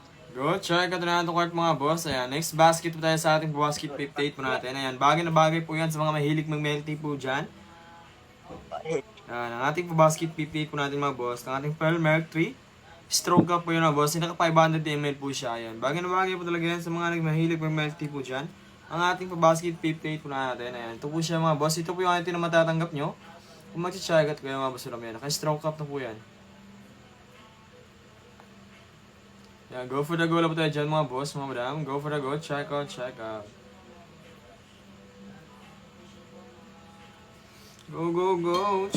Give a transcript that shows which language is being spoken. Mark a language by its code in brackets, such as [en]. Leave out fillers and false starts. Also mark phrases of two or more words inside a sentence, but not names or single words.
[tl] Go, check out na natin cart mga boss. Ayan, [en] next basket [tl] po tayo sa ating basket 58 po natin. Ayan, bagay na bagay po yan sa mga mahilig mag-melty po dyan. Ayan, ang ating basket 58 po natin mga boss. Ang ating [en] Pearl Milk [tl] 3. [en] Stroke up [tl] po yun mga boss. Naka 500 ml po siya. Ayan, bagay na bagay po talaga yan sa mga mahilig mag-melty po dyan. Ang ating basket 58 po natin. Ayan, ito po siya mga boss. Ito po yung ating na matatanggap nyo. Kung mag-check out kayo mga boss ulam yan. Naka- [en] stroke up [tl] na po yan. Yeah, [en] go for the go [tl] lang po tayo dyan mga boss, mga madam. [en] Go for the go. Check out, check out. Go, go, go.